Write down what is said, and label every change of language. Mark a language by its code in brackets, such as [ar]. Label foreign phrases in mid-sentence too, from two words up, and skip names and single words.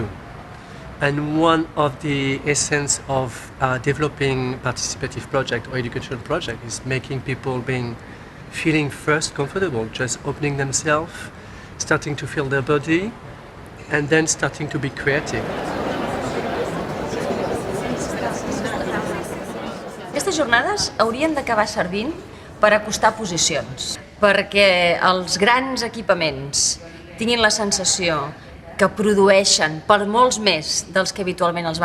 [en] And one of the essence of developing participative project or educational project is making people feeling first comfortable, just opening themselves, starting to feel their body, and then starting to be creative. [ca] Aquestes jornades haurien d'acabar servint per acostar posicions, perquè els grans equipaments tinguin la sensació que produeixen per molts més dels que habitualment els